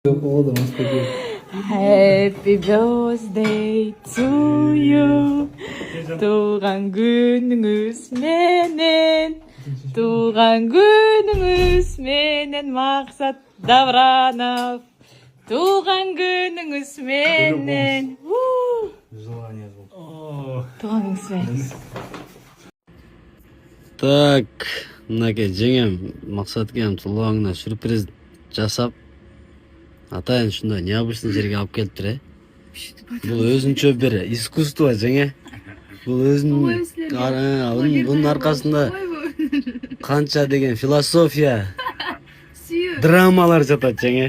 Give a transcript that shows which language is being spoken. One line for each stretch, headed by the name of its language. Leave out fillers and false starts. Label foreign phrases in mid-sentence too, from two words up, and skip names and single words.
English: Happy birthday to you.
Kyrgyz: Туулган күнүңүз менен. Туулган күнүңүз менен Maksat Davranov. Туулган күнүңүз менен. Туулган күнүңүз менен. Так, мынакей жеңем максаткем туулгаңына сюрприз жасап атайын ушундай необычный жерге алып келиптир бул өзүнчө бир искусство жеңе. Бул бунун аркасында канча деген философия драмалар жатат жеңе.